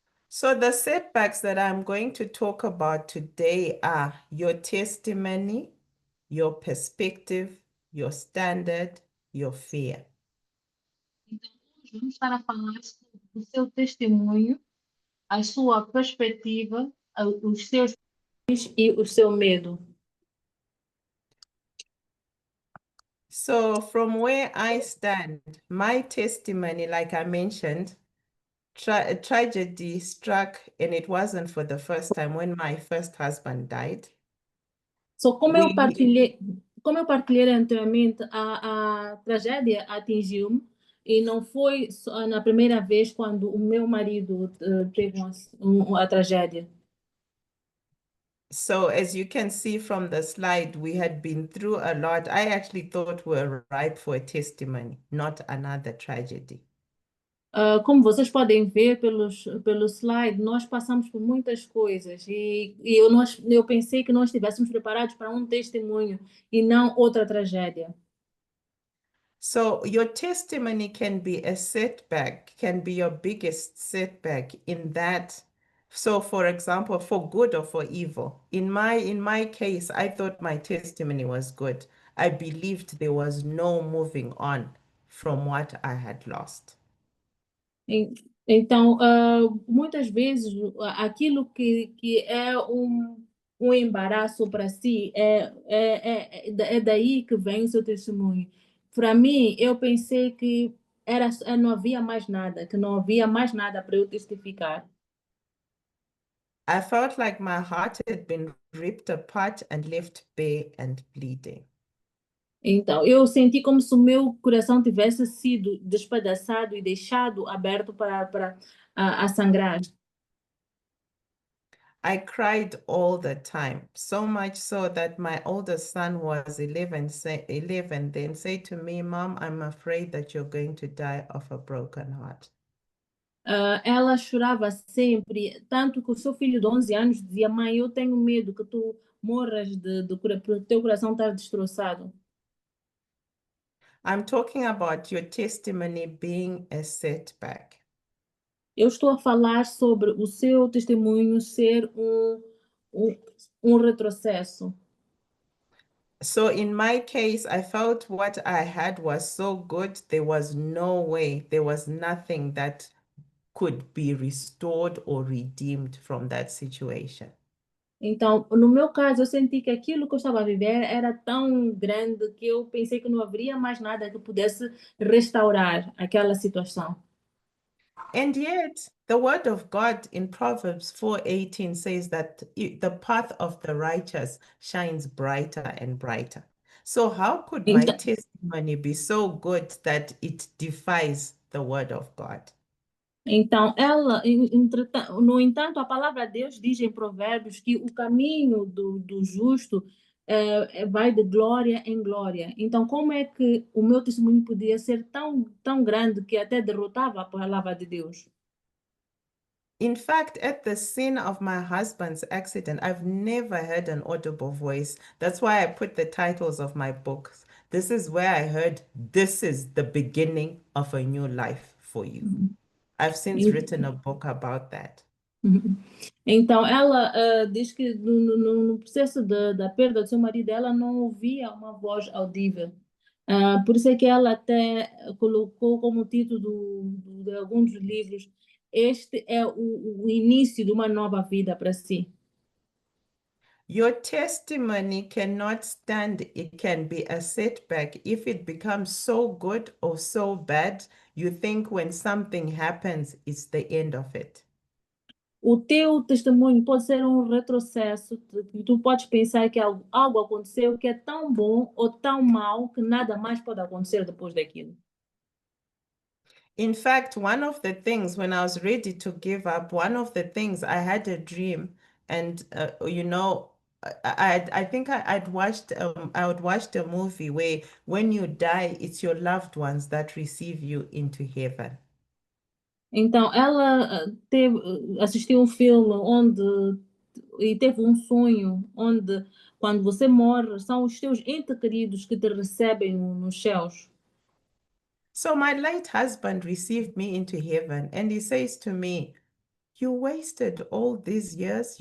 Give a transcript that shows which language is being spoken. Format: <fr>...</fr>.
<en>So the setbacks that I'm going to talk about today are your testimony, your perspective, your standard, your fear.</en> <pt>Então, hoje vamos estar a falar sobre o seu testemunho, a sua perspectiva, os seus e o seu medo.</pt> <en>So from where I stand, my testimony, like I mentioned, a tragedy struck, and it wasn't for the first time, when my first husband died.</en> <pt>So, como eu partilhei anteriormente, a tragédia atingiu-me e não foi só na primeira vez quando o meu marido teve a tragédia.</pt> <en>So as you can see from the slide, we had been through a lot. I actually thought we were ripe for a testimony, not another tragedy.</en> <pt>Como vocês podem ver pelo slide, nós passamos por muitas coisas e eu pensei que nós estivéssemos preparados para um testemunho e não outra tragédia.</pt> <en>So your testimony can be a setback, can be your biggest setback in that. So for example, for good or for evil. In my case, I thought my testimony was good. I believed there was no moving on from what I had lost.</en> <pt>Então, muitas vezes, aquilo que é um embaraço para si, é daí que vem o seu testemunho. Para mim, eu pensei que não havia mais nada, que não havia mais nada para eu testificar.</pt> <en>I felt like my heart had been ripped apart and left bare and bleeding.</en> <pt>Então, eu senti como se o meu coração tivesse sido despedaçado e deixado aberto para a sangrar.</pt> <en>I cried all the time, so much so that my oldest son was 11 then said to me, "Mom, I'm afraid that you're going to die of a broken heart."</en> <pt>Ela chorava sempre, tanto que o seu filho de 11 anos dizia: Mãe, eu tenho medo que tu morras por teu coração estar destroçado.</pt> <en>I'm talking about your testimony being a setback.</en> <pt>Eu estou a falar sobre o seu testemunho ser um retrocesso.</pt> <en>So in my case, I felt what I had was so good, there was no way, there was nothing that could be restored or redeemed from that situation.</en> <pt>Então, no meu caso, eu senti que aquilo que eu estava a viver era tão grande que eu pensei que não haveria mais nada que pudesse restaurar aquela situação.</pt> <en>And yet, the word of God in Proverbs 4:18 says that the path of the righteous shines brighter and brighter. So how could my</en> <pt>Então-</pt> <en>testimony testimony be so good that it defies the word of God.</en> <pt>Então, no entanto, a palavra de Deus diz em Provérbios que o caminho do justo vai de glória em glória. Então, como é que o meu testemunho podia ser tão grande que até derrotava a palavra de Deus?</pt> <en>In fact, at the scene of my husband's accident, I've never heard an audible voice. That's why I put the titles of my books. This is where I heard, this is the beginning of a new life for you. I've since</en> <pt>E-</pt> <en>written a book about that.</en> <pt>Então, ela diz que no processo da perda do seu marido, ela não ouvia uma voz audível. Por isso é que ela até colocou como título de alguns dos livros, este é o início de uma nova vida para si.</pt> <en>Your testimony cannot stand, it can be a setback. If it becomes so good or so bad, you think when something happens, it's the end of it.</en> <pt>O teu testemunho pode ser um retrocesso, tu podes pensar que algo aconteceu que é tão bom ou tão mal que nada mais pode acontecer depois daquilo.</pt> <en>In fact, one of the things when I was ready to give up, one of the things I had a dream, and I think I'd watched I would watched a movie where when you die, it's your loved ones that receive you into heaven.</en> <pt>Então, ela assistiu um filme e teve um sonho onde, quando você morre, são os teus entes queridos que te recebem nos céus.</pt> <en>So my late husband received me into heaven, and he says to me, "You wasted all these years.</en>